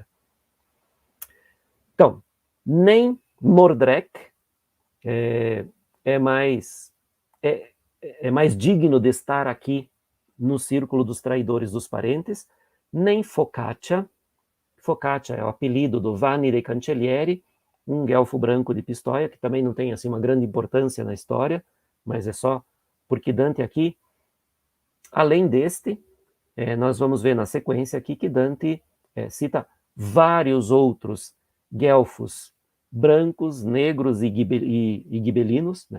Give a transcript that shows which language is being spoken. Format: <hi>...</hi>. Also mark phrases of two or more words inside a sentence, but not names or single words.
<pt>Então, nem Mordrek é mais digno de estar aqui no círculo dos traidores dos parentes, nem Focaccia. Focaccia é o apelido do Vanni dei Cancellieri, um guelfo branco de Pistoia, que também não tem assim uma grande importância na história, mas é só porque Dante aqui, além deste, nós vamos ver na sequência aqui que Dante cita vários outros guelfos brancos, negros e gibelinos, né?</pt>